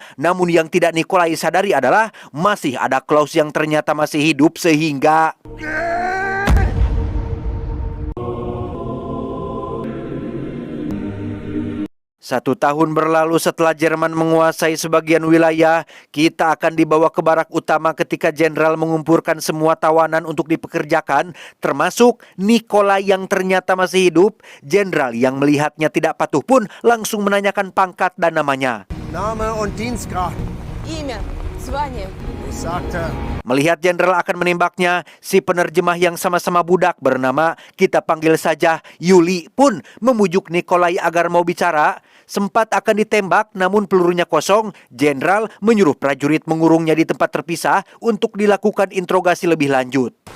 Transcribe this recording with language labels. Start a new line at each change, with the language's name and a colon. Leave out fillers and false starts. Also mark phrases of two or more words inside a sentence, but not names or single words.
Indonesian: Namun yang tidak Nikolai sadari adalah masih ada Klaus yang ternyata masih hidup sehingga 1 tahun berlalu setelah Jerman menguasai sebagian wilayah, kita akan dibawa ke barak utama ketika jenderal mengumpulkan semua tawanan untuk dipekerjakan, termasuk Nikolai yang ternyata masih hidup. Jenderal yang melihatnya tidak patuh pun langsung menanyakan pangkat dan namanya.
German: Name und Dienstgrad.
Russian: Имя, звание.
German: Ich sagte,
Indonesian: Melihat jenderal akan menembaknya, si penerjemah yang sama-sama budak bernama kita panggil saja Yuli pun memujuk Nikolai agar mau bicara. Sempat akan ditembak namun pelurunya kosong. Jenderal menyuruh prajurit mengurungnya di tempat terpisah untuk dilakukan interogasi lebih lanjut.